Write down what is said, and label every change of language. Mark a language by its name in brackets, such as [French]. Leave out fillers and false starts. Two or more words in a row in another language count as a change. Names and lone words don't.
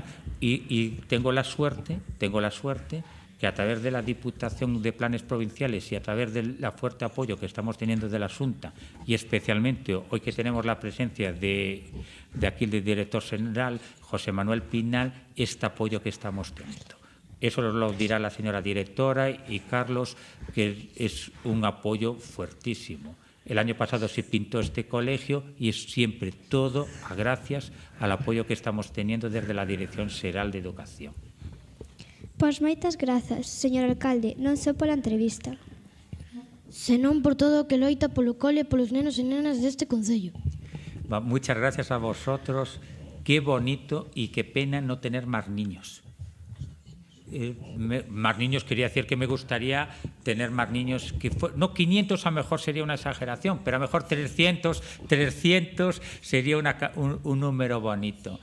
[Spanish] Y tengo la suerte que a través de la Diputación de Planes Provinciales y a través del fuerte apoyo que estamos teniendo de la Xunta y especialmente hoy que tenemos la presencia de aquí del director general, José Manuel Pinal, este apoyo que estamos teniendo. Eso lo dirá la señora directora y Carlos, que es un apoyo fuertísimo. El año pasado se pintó este colegio y es siempre todo gracias al apoyo que estamos teniendo desde la Dirección Xeral de Educación. [Galician] Pois moitas grazas, señor alcalde, non só pola entrevista. Senón por todo o que loita polo cole e polos nenos e nenas deste concello. [Spanish] Muchas gracias a vosotros. Qué bonito y qué pena no tener más niños. Más niños quería decir que me gustaría tener más niños. No, 500 a lo mejor sería una exageración, pero a lo mejor 300 sería un número bonito.